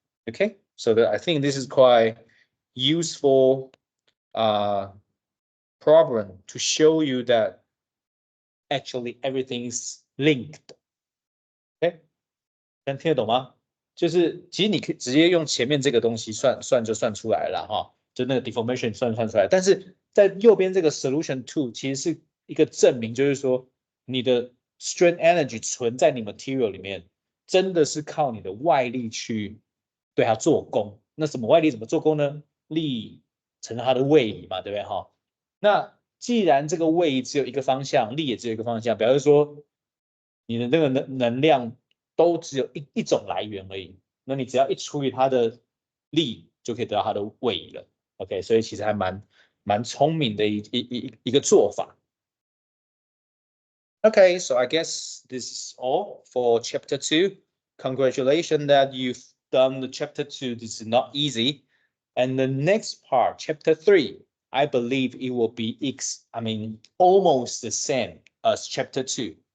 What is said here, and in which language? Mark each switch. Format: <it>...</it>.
<en>Okay, so I think this is quite useful problem to show you that actually everything is linked.</en> <zh>OK， 能听得懂吗？就是其实你可以直接用前面这个东西算就算出来了哈，就那个 deformation 算出来。但是在右边这个 solution 2其实是一个证明，就是说你的 strength energy 存在你 material 里面，真的是靠你的外力去对它做功。那什么外力怎么做功呢？力乘它的位移嘛，对不对哈？那既然这个位移只有一个方向，力也只有一个方向，表示说你的那个能量都只有一种来源而已。那你只要一除以它的力，就可以得到它的位移了。 OK， 所以其实还蛮聪明的一个做法。</zh> <en>Okay, so I guess this is all for chapter 2. Congratulations that you've done the chapter 2. This is not easy. And the next part, chapter 3, I believe it will be almost the same as chapter 2.</en>